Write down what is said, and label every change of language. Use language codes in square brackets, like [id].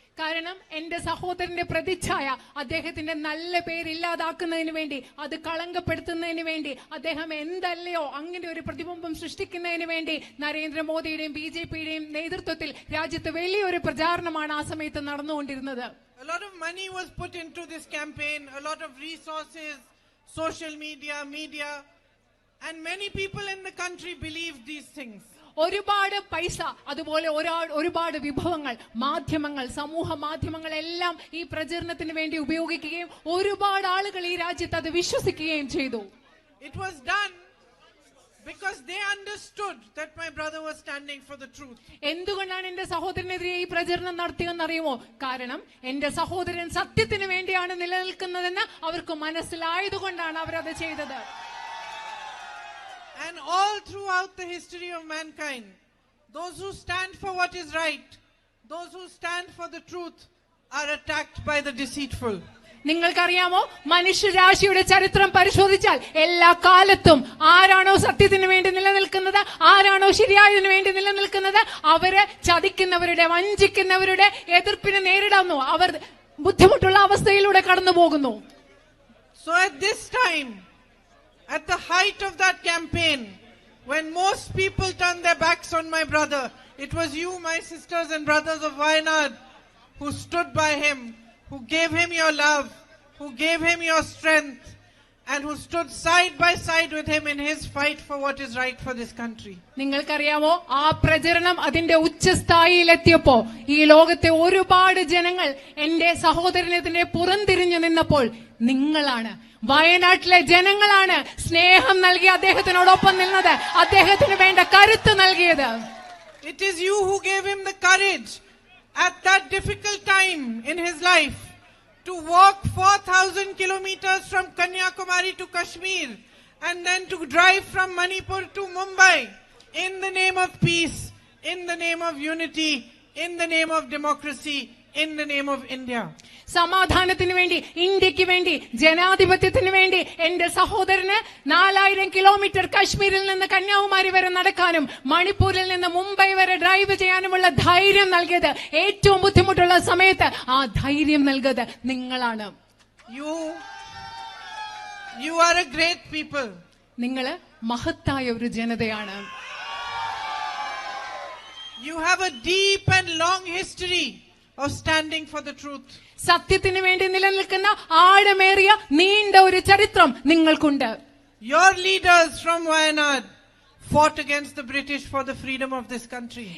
[ml] കാരണം എന്റെ സഹോദരന്റെ പ്രതിച്ഛായ അദ്ദേഹത്തിന്റെ നല്ല പേരില്ലാതാക്കുന്നതിന് വേണ്ടി, അത് കളങ്കപ്പെടുത്തുന്നതിന് വേണ്ടി, അദ്ദേഹം എന്തല്ലയോ അങ്ങനെ ഒരു പ്രതിബിംബം സൃഷ്ടിക്കുന്നതിന് വേണ്ടി നരേന്ദ്രമോദിയുടെയും BJPയുടെയും നേതൃത്വത്തിൽ രാജ്യത്ത് വലിയൊരു പ്രചാരണമാണ് ആ സമയത്ത് നടന്നുകൊണ്ടിരുന്നത്. [en] A lot of money was put into this campaign, a lot of resources, social media, and many people in the country believed these things. [ml] ഒരുപാട് പൈസ, അതുപോലെ ഒരുപാട് വിഭവങ്ങൾ, മാധ്യമങ്ങൾ, സമൂഹ മാധ്യമങ്ങൾ എല്ലാം ഈ പ്രചരണത്തിന് വേണ്ടി ഉപയോഗിക്കുകയും ഒരുപാട് ആളുകൾ ഈ രാജ്യത്ത് അത് വിശ്വസിക്കുകയും ചെയ്തു. [en] It was done because they understood that my brother was standing for the truth. [ml] എന്തുകൊണ്ടാണ് എന്റെ സഹോദരനെതിരെ ഈ പ്രചരണം നടത്തിയെന്നറിയുമോ? കാരണം എന്റെ സഹോദരൻ സത്യത്തിന് വേണ്ടിയാണ് നിലനിൽക്കുന്നതെന്ന് അവർക്ക് മനസ്സിലായതുകൊണ്ടാണ് അവരത് ചെയ്തത്. [en] And all throughout the history of mankind, those who stand for what is right, those who stand for the truth, are attacked by the deceitful. [ml] നിങ്ങൾക്കറിയാമോ, മനുഷ്യരാശിയുടെ ചരിത്രം പരിശോധിച്ചാൽ എല്ലാ കാലത്തും ആരാണോ സത്യത്തിന് വേണ്ടി നിലനിൽക്കുന്നത്, ആരാണോ ശരിയായതിനു വേണ്ടി നിലനിൽക്കുന്നത്, അവര് ചതിക്കുന്നവരുടെ, വഞ്ചിക്കുന്നവരുടെ എതിർപ്പിനെ നേരിടുന്നു. അവർ ബുദ്ധിമുട്ടുള്ള അവസ്ഥയിലൂടെ കടന്നു പോകുന്നു. [en] So at this time, at the height of that campaign, when most people turned their backs on my brother, it was you, my sisters and brothers of Wayanad, who stood by him, who gave him your love, who gave him your strength, and who stood side by side with him in his fight for what is right for this country. [ml] നിങ്ങൾക്കറിയാമോ, ആ പ്രചരണം അതിന്റെ ഉച്ചസ്ഥായിയിലെത്തിയപ്പോ ഈ ലോകത്തെ ഒരുപാട് ജനങ്ങൾ എന്റെ സഹോദരനെതിരെ പുറംതിരിഞ്ഞു നിന്നപ്പോൾ നിങ്ങളാണ്, വയനാട്ടിലെ ജനങ്ങളാണ് സ്നേഹം നൽകി അദ്ദേഹത്തിനോടൊപ്പം നിന്നത്, അദ്ദേഹത്തിന് വേണ്ട കരുത്ത് നൽകിയത്. [en] It is you who gave him the courage at that difficult time in his life to walk 4,000 kilometers from Kanyakumari to Kashmir and then to drive from Manipur to Mumbai in the name of peace, in the name of unity, in the name of democracy, in the name of India. [ml] സമാധാനത്തിന് വേണ്ടി, ഇന്ത്യക്ക് വേണ്ടി, ജനാധിപത്യത്തിന് വേണ്ടി എന്റെ സഹോദരന് 4000 kilometre കാശ്മീരിൽ നിന്ന് കന്യാകുമാരി വരെ നടക്കാനും മണിപ്പൂരിൽ നിന്ന് മുംബൈ വരെ ഡ്രൈവ് ചെയ്യാനുമുള്ള ധൈര്യം നൽകിയത്, ഏറ്റവും ബുദ്ധിമുട്ടുള്ള സമയത്ത് ആ ധൈര്യം നൽകിയത് നിങ്ങളാണ്. [en] You are a great people. [ml] നിങ്ങള് മഹത്തായ ഒരു ജനതയാണ്. [en] You have a deep and long history of standing for the truth. [ml] സത്യത്തിന് വേണ്ടി നിലനിൽക്കുന്ന ആഴമേറിയ നീണ്ട ഒരു ചരിത്രം നിങ്ങൾക്കുണ്ട്. [en] Your leaders from Wayanad fought against the British for the freedom of this country.